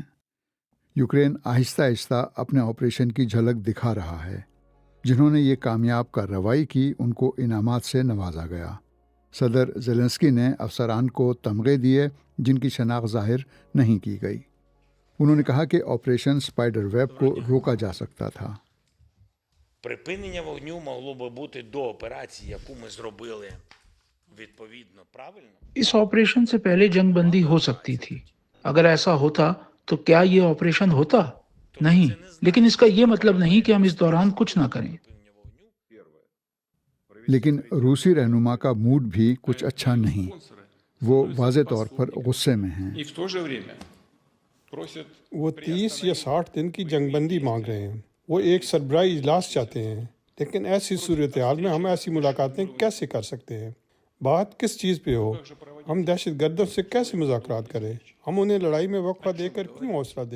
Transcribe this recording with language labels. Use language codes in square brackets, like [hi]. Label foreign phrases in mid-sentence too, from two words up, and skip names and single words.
[ur] یوکرین آہستہ آہستہ اپنے آپریشن کی جھلک دکھا رہا ہے۔ جنہوں نے یہ کامیاب کارروائی کی ان کو انعامات سے نوازا گیا۔ صدر زیلنسکی نے افسران کو تمغے دیے جن کی شناخت ظاہر نہیں کی گئی۔ انہوں نے کہا کہ آپریشن اسپائڈر ویب کو روکا جا سکتا تھا۔ [uk] Припинення вогню могло би бути до операції, яку ми зробили відповідно правильно. [ur] اس آپریشن سے پہلے جنگ بندی ہو سکتی تھی۔ اگر ایسا ہوتا تو کیا یہ آپریشن ہوتا؟ نہیں، لیکن اس کا یہ مطلب نہیں کہ ہم اس دوران کچھ نہ کریں۔ لیکن روسی رہنما کا موڈ بھی کچھ اچھا نہیں۔ وہ واضح طور پر غصے میں ہیں۔ [ru] И в то же время просят [ur] وہ 30 یا 60 دن کی جنگ بندی مانگ رہے ہیں۔ وہ ایک سربراہی اجلاس چاہتے ہیں، لیکن ایسی صورتحال میں ہم ایسی ملاقاتیں کیسے کر سکتے ہیں؟ بات کس چیز پہ ہو؟ ہم دہشت گردوں سے کیسے مذاکرات کریں؟ ہم انہیں لڑائی میں وقفہ دے کر کیوں حوصلہ دیں؟